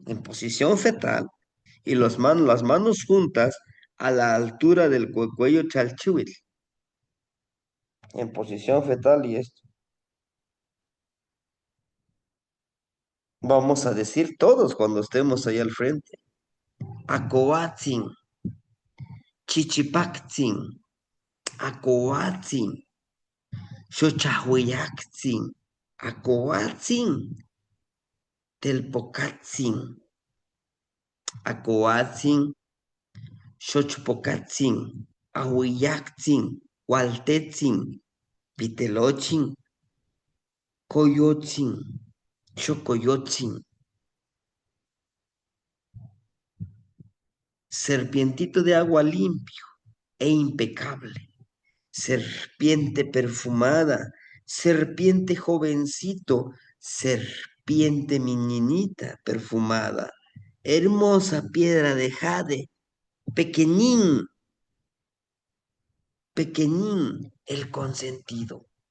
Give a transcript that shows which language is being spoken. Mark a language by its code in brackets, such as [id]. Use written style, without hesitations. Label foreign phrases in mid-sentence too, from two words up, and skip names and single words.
[es] En posición fetal, y las manos juntas a la altura del cuello chalchihuitl, en posición fetal y esto. Vamos a decir todos cuando estemos ahí al frente. [nah] Acoatzin, Chichipactzin, Acoatzin, Xochahuiactzin, Acoatzin, Telpocatzin, Acoatzin, Xochpocatzin, Ahuiyactzin, Hualtetzin, Pitelochin, Coyotzin, Xocoyotzin, [es] serpientito de agua limpio e impecable, serpiente perfumada, serpiente jovencito, serpiente niñita perfumada, hermosa piedra de jade, pequeñín, pequeñín, el consentido.